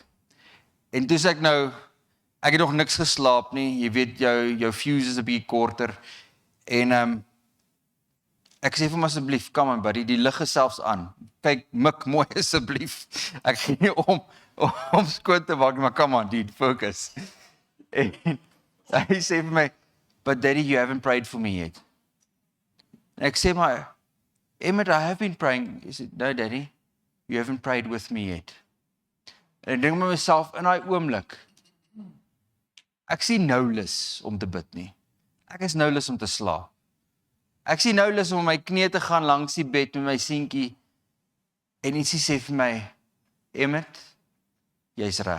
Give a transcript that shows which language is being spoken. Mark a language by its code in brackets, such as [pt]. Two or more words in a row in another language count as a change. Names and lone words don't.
[af] En toe sê ek het nog niks geslaap nie, jy weet, jou fuse is 'n bietjie korter, en ek sê vir hom asseblief, kom aan buddy, die lig is selfs aan, kyk, mik mooi asseblief, ek gee nie om skoon te maak, maar [en] come on dude, focus. [af] En hy sê vir my, [en] but daddy, you haven't prayed for me yet. [af] En ek sê maar, Emmet, [en] I have been praying. He said, no daddy, you haven't prayed with me yet. [af] En ek dink met myself, in daai oomblik, ek sien nou lus om te bid nie. Ek is nou lus om te slaap. Ek sien nou lus om my knie te gaan langs die bed met my seentjie, en ietsie sê vir my, Emmet, jy's reg.